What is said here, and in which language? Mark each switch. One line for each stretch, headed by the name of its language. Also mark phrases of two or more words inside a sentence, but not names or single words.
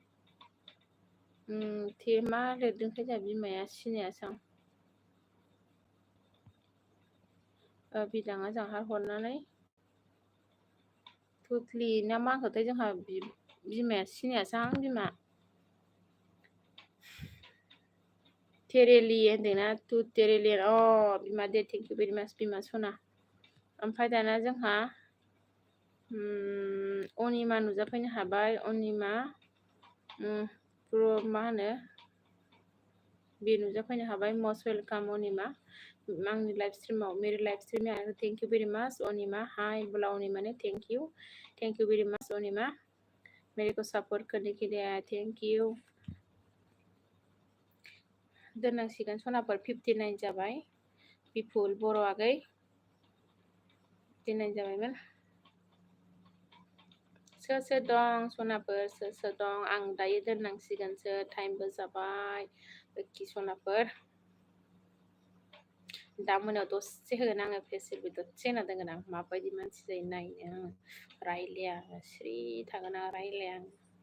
Bodo: मा लिरदोंथाय जोंहा बिमाया सिनायासै आं बिदाङा जोंहा हरनानै थुथलि ना मा होनखोथाय जोंहा बिमाया सिनायासै आं बिमा तेरेलि होनदोंना तु तेरेलि बिमा दे
English: thank you very much
Bodo: बिमा सना ओमफ्राय दाना जोंहा अनिमा नुजाफैनो हाबाय अनिमा मा होनो बे नुजाफैनो हाबाय
English: most welcome
Bodo: अनिमा आंनि लाइभ स्ट्रिमाव
Hindi: मेरे लाइभ स्ट्रिम में आया
English: thank you very much
Hindi: अनिमा हाय बोला अनिमा ने
English: thank you very much
Hindi: अनिमा मेरे को सपोर्ट करने के लिए आया
English: thank you
Bodo: दोननांसिगोन सनाफोर 59 जाबाय बिपुल बर' आगै 59 जाबायमोन सोर दं सनाफोर सोर दं आं दायो दोननांसिगोनसो टाइमबो जाबाय कि सनाफोर दा मोनायाव दसे होगोन आङो फेसिलबो दसे होना दोनगोन आं माबायदि मानसि जायो नायनो रायलाया स्रि थागोन आं रायलाया आं